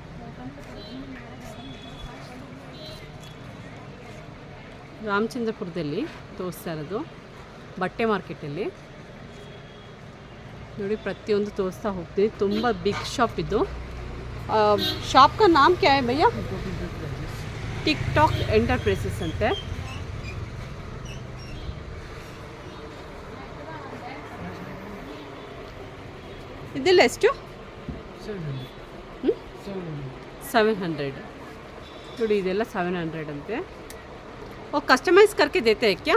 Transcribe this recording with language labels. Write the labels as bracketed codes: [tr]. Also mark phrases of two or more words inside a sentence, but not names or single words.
[kn] ರಾಮಚಂದ್ರಪುರದಲ್ಲಿ ತೋರಿಸ್ತಾ ಇರೋದು ಬಟ್ಟೆ ಮಾರ್ಕೆಟಲ್ಲಿ ನೋಡಿ. ಪ್ರತಿಯೊಂದು ತೋರಿಸ್ತಾ ಹೋಗ್ತೀವಿ. ತುಂಬ [en] big shop [kn] ಇದು. ಶಾಪ್ [hi] का नाम क्या है भैया? [kn] टिकटॉक एंटरप्राइजेस ಅಂತೆ. ಇದೆಲ್ಲ ಎಷ್ಟು? 700 ನೋಡಿ. ಇದೆಲ್ಲ 700 ಅಂತೆ. ಓ [hi] कस्टमाइज़ करके देते क्या?